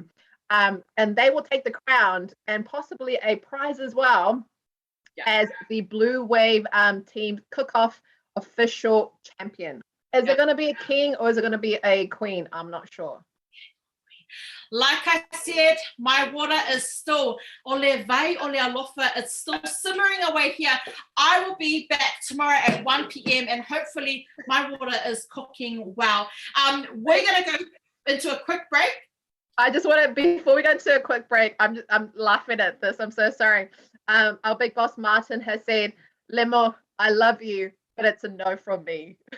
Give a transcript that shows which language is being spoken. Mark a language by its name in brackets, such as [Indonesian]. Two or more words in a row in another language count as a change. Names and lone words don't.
[English] And they will take the crown and possibly a prize as well as the Bluwave team cook-off official champion. Is it going to be a king or is it going to be a queen? I'm not sure. Like I said, my water is still, [Samoan] ole vai, ole alofa, [English] it's still simmering away here. I will be back tomorrow at 1 p.m. and hopefully my water is cooking well. We're going to go into a quick break. I just want to, before we go into a quick break, I'm laughing at this. I'm so sorry. Our big boss Martin has said, Lemo, I love you, but it's a no from me.